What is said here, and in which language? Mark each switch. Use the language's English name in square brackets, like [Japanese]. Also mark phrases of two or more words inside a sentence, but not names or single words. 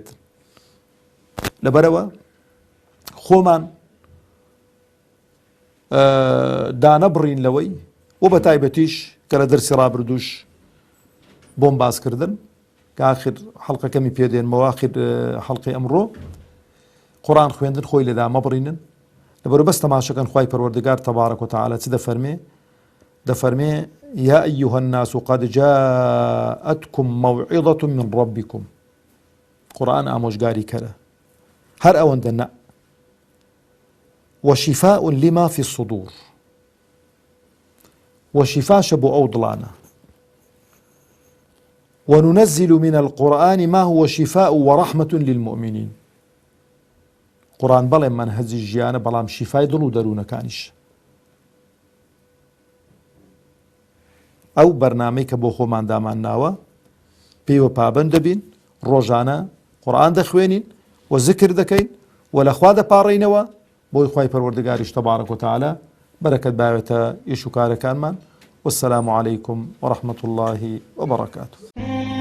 [Central Kurdish] لەبەرەوە خۆمان دانەبڕین لەوەی و بە تایبەتیش کە لە دەرسی ڕابردووش بۆم باسکردن کە ئاخر حەڵقەکەمی پێدێنمەوە ئاخر حەڵقەی ئەمڕۆ قورئان خوێندن خۆی لێدا مەبڕینن. لەبەرەوە بەس تەماشەکەن خوای پەروەردگار [Arabic] تەبارەک وتەعالە [Central Kurdish] چ دەفەرمێ؟ [Arabic] دەفەرمێ يا أيها الناس قد جاءتكم موعظة من ربكم. [Central Kurdish] قرآن ئامۆژگاری کەرە هەر ئەوەندە نە [Arabic] وشفاء لما في الصدور [Central Kurdish] وشفاشە بۆ ئەو دڵانە [Arabic] وننزل من القرآن ما هو شفاء ورحمة للمؤمنين. [Central Kurdish] قرآن بەڵێ منهەجی ژیانە بەڵام شیفای دڵ و دەروونەکانیش. ئەو بەرنامەی کە بۆ خۆمان دامان ناوە پێیوە پابەند دەبین، ڕۆژانە قورئان دەخوێنین و ذکر دەکەین و لەخوا دەپاڕێینەوە بۆی خوای پەروەردگاریش [Arabic] تەبارەک وتەعالە [Central Kurdish] بەرەکەت باوێتە ئیش و کارەکانمان. [Arabic] والسلام عليكم ورحمة الله وبركاته.